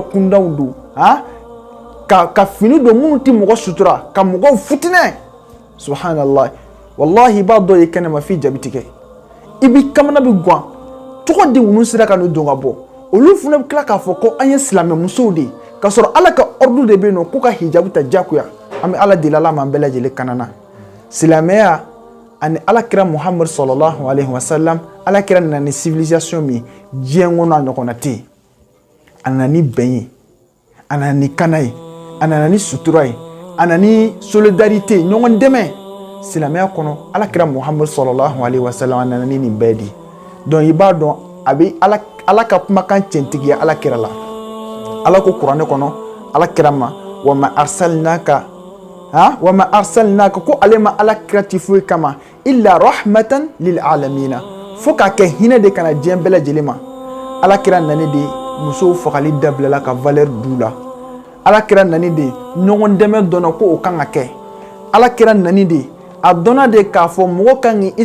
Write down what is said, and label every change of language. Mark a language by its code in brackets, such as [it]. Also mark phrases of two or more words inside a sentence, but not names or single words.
[bm] kundaw don ka fini don minnu tɛ mɔgɔ sutura ka mɔgɔw futinɛ subhanallah wallahi i b'a dɔn ye kɛnɛma f'i jabi tigɛ i b'i kamana bɛ gan tɔgɔ di ninnu sera ka n'o don ka bɔ olu fana bɛ tila k'a fɔ ko an ye silamɛ musow de ye k'a sɔrɔ ala ka ordre de bɛ yen nɔ k'u ka hijabu ta diyagoya an bɛ ala deli ala m'an bɛɛ lajɛlen kanana silamɛya ani alakira muhammad [ar] صلى الله عليه وسلم [bm] alakira nana ni civilisation min diɲɛ kɔnɔ a ɲɔgɔnna tɛ yen a nana ni bɛn ye a nana ni kana ye a nana ni sutura ye a nana ni solidarité ɲɔgɔn dɛmɛ silamɛya kɔnɔ alakira muhammad [ar] صلى الله عليه وسلم [bm] a nana ni nin bɛɛ de donc i b'a dɔn a bɛ ala ka kumakan cɛntigiya alakira la ala ko kuranɛ kɔnɔ alakira ma [ar] وما أرسلناك [bm] ko ale ma alakira ti foyi kama [ar] إلا رحمة للعالمين [bm] fo k'a kɛ hinɛ de kana diɲɛ bɛɛ lajɛlen ma alakira nani de musow fagali dabilala ka valeur d'u la alakira nani de ɲɔgɔn dɛmɛ dɔnna ko o kan ka kɛ alakira nani de a dɔnna de k'a fɔ mɔgɔ kan k'i